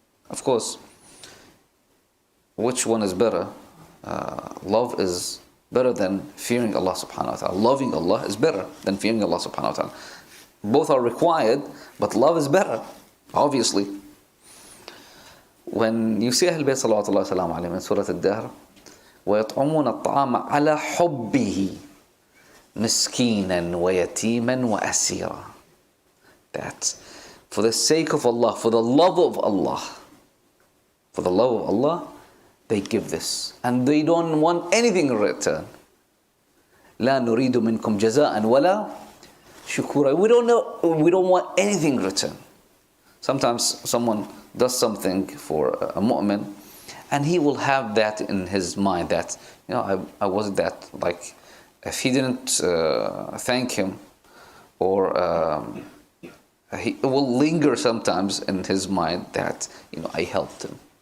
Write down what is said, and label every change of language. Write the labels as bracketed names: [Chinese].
[English] Of course, which one is better? Love is better than fearing Allah subhanahu wa ta'ala. Loving Allah is better than fearing Allah subhanahu wa ta'ala. Both are required, but love is better, obviously. When you see Ahl Bayt salawatullah salam alayhim in Surah Al-Dahr, [Arabic] ويطعمون الطعام على حبه مسكينا ويتيما وأسيرا. [English] That for the sake of Allah, for the love of Allah, for the love of Allah, they give this. And they don't want anything in return. [Arabic] لا نريد منكم جزاء ولا شكورا. [English] We don't want anything in return. Sometimes someone does something for a mu'min, and he will have that in his mind that, I was that, like, if he didn't thank him, or he will linger sometimes in his mind that, I helped him.